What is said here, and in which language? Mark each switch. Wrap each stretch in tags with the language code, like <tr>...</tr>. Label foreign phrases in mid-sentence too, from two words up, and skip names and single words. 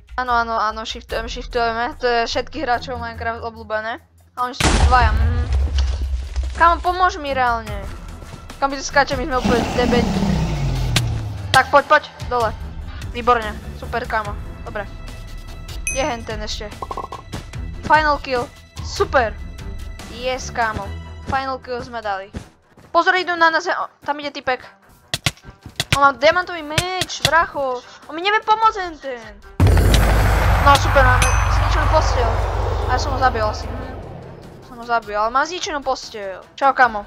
<sk>Áno, shiftujeme, to je všetkých hráčov Minecraft obľúbené. A oni sú dvaja, Kamo, pomôž mi reálne. Kam by to skáče, my sme úplne debeni. Tak poď, dole. Výborne, super kamo, dobre. Je ten ešte.</sk> <en>Final kill. Super.</en> <sk>Yes, kámo.</sk> <en>Final kill</en> <sk>sme dali. Pozor, idú na nás. Tam ide typek. On má diamantový meč, bracho. On mi nevie pomôcť ten. No super, máme zničenú posteľ. A ja som ho zabil asi. Som ho zabil, ale má zničenú posteľ. Čau, kámo.</sk>